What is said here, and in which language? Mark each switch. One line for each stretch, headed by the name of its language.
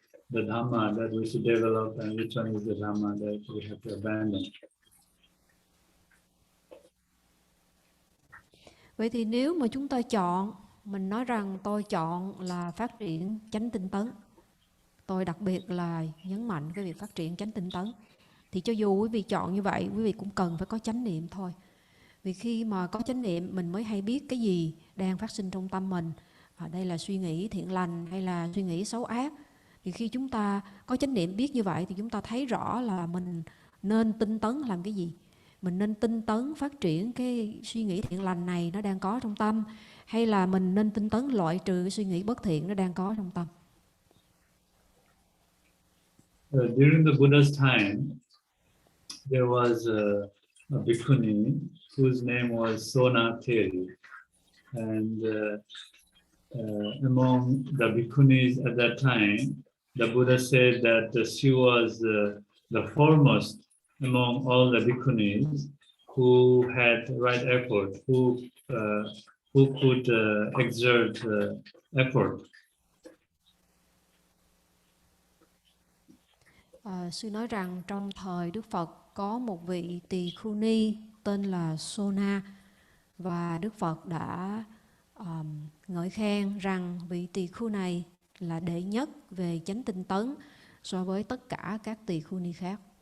English: the Dhamma that we should develop and which one is the Dhamma that we have to abandon.
Vietnamese: Vậy thì nếu mà chúng ta chọn, mình nói rằng tôi chọn là phát triển chánh tinh tấn, tôi đặc biệt là nhấn mạnh cái việc phát triển chánh tinh tấn, thì cho dù quý vị chọn như vậy, quý vị cũng cần phải có chánh niệm thôi. Vì khi mà có chánh niệm, mình mới hay biết cái gì đang phát sinh trong tâm mình. Đây là suy nghĩ thiện lành hay là suy nghĩ xấu ác. Thì khi chúng ta có chánh niệm biết như vậy thì chúng ta thấy rõ là mình nên tinh tấn làm cái gì. Mình nên tinh tấn phát triển cái suy nghĩ thiện lành này nó đang có trong tâm, hay là mình nên tinh tấn loại trừ cái suy nghĩ bất thiện nó đang có trong tâm.
English: During the Buddha's time, there was a bhikkhuni whose name was Sonateri, and among the bhikkhunis at that time, the Buddha said that she was the foremost among all the bhikkhunis who had right effort, who could exert effort.
Vietnamese: Sư nói rằng trong thời Đức Phật có một vị tỳ khưu ni tên là Sona, và Đức Phật đã ngợi khen rằng vị tỳ khưu này là đệ nhất về chánh tinh tấn so với tất cả các tỳ khưu ni khác.